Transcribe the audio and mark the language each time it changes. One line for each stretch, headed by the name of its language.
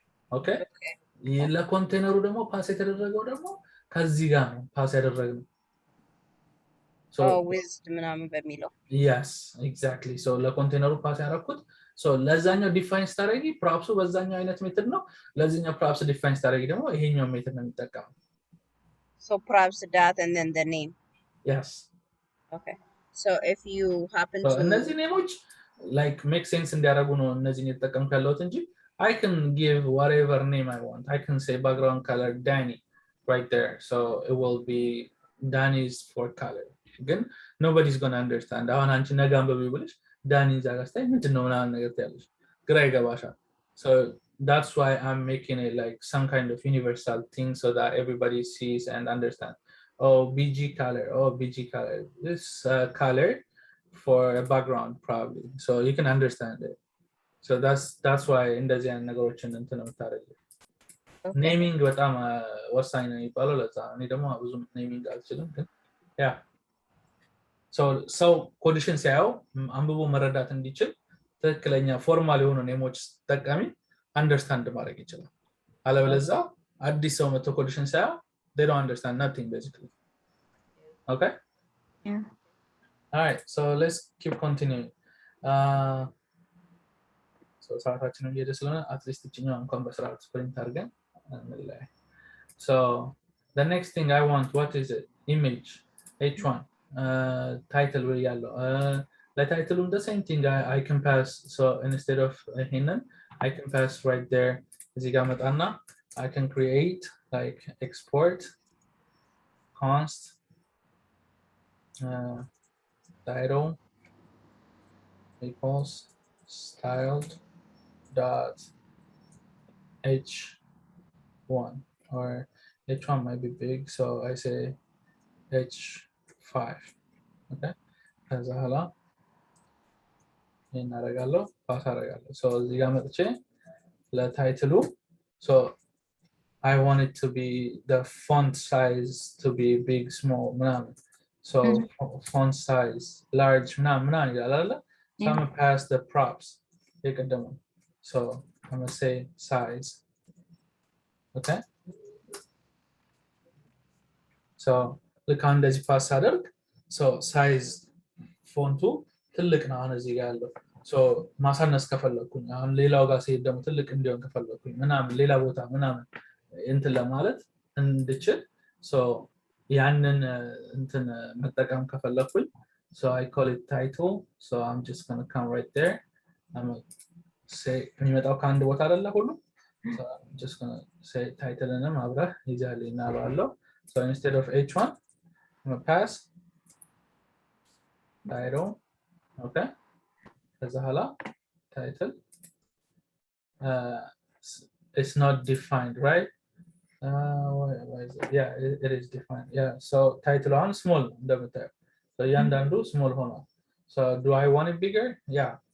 English: Okay?
Amharic: ለኮንቴነሩ ደግሞ ፓስ የተደረገው ደግሞ ከዚህ ጋር ነው ፓስ ያደረግነው.
English: So with
Amharic: ምናምን በሚለው
English: yes, exactly.
Amharic: So ለኮንቴነሩ ፓስ ያደረኩት so ለዛኛው ዲፋይን ስታደርጊ ፕሮፕሱ በዛኛው አይነት ሜተድ ነው ለዚህኛው ፕሮፕስ ዲፋይን ስታደርጊ ደግሞ ይሄኛው ሜተድ ነው የሚጠቀመው.
English: So props dot and then the name. Yes. Okay. So if you happen So to
Amharic: እነዚህ ኔሞች
English: like make sense
Amharic: እንዲያደርጉ ነው እነዚህን የተጠቀምኩ ያለሁት እንጂ
English: I can give whatever name I want. I can say background color Danny right there. So it will be Danny's for color. Again, nobody's gonna understand.
Amharic: አሁን አንቺ ነገ አንብቢ ብለሽ ዳኒ እዛ ጋር ስታይ ምንድነው ምናምን ነገር ትያለሽ ግራ ይገባሻል.
English: So that's why I'm making it like some kind of universal thing so that everybody sees and understands. Oh, BG color. Oh, BG color. This color for a background probably. So you can understand it.
Amharic: So that's why እንደዚህ አይነት ነገሮችን እንትን ነው የምታደርጊው. ኔሚንግ በጣም ወሳኝ ነው የሚባለው ለዛ እኔ ደግሞ ብዙ ኔሚንግ አልችልም ግን ያ ሰው ኮዲሽን ሲያየው አንብቦ መረዳት እንዲችል ትክክለኛ ፎርማል የሆኑ ኔሞች ተጠቃሚ አንደርስታንድ ማድረግ ይችላል አለበለዚያ አዲስ ሰው መጥቶ ኮዲሽን ሲያየው
English: they don't understand nothing basically. Okay? Yeah. All right, so let's keep continuing.
Amharic: So ሰዓታችንን እየሄደ ስለሆነ አትሊስት እችኛው እንኳን በስርዓት ስፕሪንት አድርገን እንለያይ.
English: So the next thing I want, what is it? Image h1 title
Amharic: ወይ ያለው ለታይትሉም
English: the same thing I can pass. So instead of
Amharic: ይሄንን
English: I can pass right there
Amharic: እዚህ ጋር መጣና
English: I can create like export const title equals styled dot h1 or h1 might be big so I say h5. Okay,
Amharic: ከዛ ኋላ እናደርጋለሁ ፓስ አደርጋለሁ
English: so
Amharic: እዚህ ጋር መጥቼ ለታይትሉ
English: so I want it to be the font size to be big small ምናምን so font size large
Amharic: ምናምን ይላል አይደል
English: so I'm gonna pass the props
Amharic: የቀደሙ
English: so I'm gonna say size.
Amharic: Okay, so ልክ እንደዚህ ፓስ አደርግ so size ፎንቱ ትልቅ ነው አሁን እዚህ ጋር ያለው so ማሳነስ ከፈለኩኝ አሁን ሌላው ጋር ሲሄድ ደግሞ ትልቅ እንዲሆን ከፈለኩኝ ምናምን ሌላ ቦታ ምናምን እንትን ለማለት እንድችል so ያንን እንትን መጠቀም ከፈለኩኝ
English: so I call it title so I'm just going to come right there I'm going to say
Amharic: የሚመጣው ከአንድ ቦታ አይደለ ሁሉ
English: so I'm just going to say title
Amharic: እና አብረህ ይዛልኝ እናባለው
English: so instead of h1 I'm going to pass title. Okay,
Amharic: ከዛ ኋላ
English: title it's not defined, right? Why is it? Yeah, it is defined. Yeah, so title on small
Amharic: እንደምታየው
English: so
Amharic: እያንዳንዱ
English: small
Amharic: ሆኗል
English: so do I want it bigger? Yeah.